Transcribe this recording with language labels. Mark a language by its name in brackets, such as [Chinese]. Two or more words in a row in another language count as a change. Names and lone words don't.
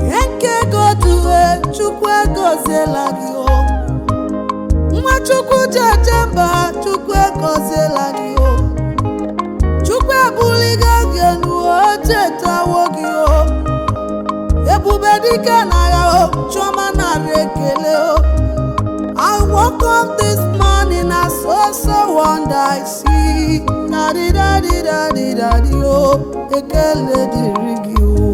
[Igbo] Nke ego duwe, Chukwu egoziela gị, o. Nwa Chukwu ji eje mba, Chukwu egoziela gị, o. Chukwu ebuligo gị enu, o chetawo gị, o. Ebube dike na ya, o. Chioma nara ekele, o. [English] I woke up this morning, I saw so wonder I see. Da-di-da-di-da-di-da-di, [Igbo] o. Ekele dịrị gị, o.